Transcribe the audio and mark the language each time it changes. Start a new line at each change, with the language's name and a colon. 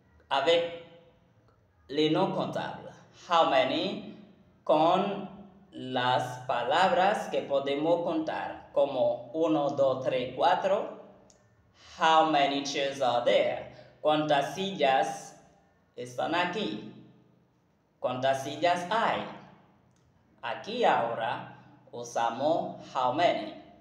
French: Avec les noms comptables.
English: How many?
Spanish: Con las palabras que podemos contar, como 1, 2, 3, 4.
English: How many chairs are there?
Spanish: ¿Cuántas sillas están aquí? ¿Cuántas sillas hay? Aquí ahora usamos
English: how many.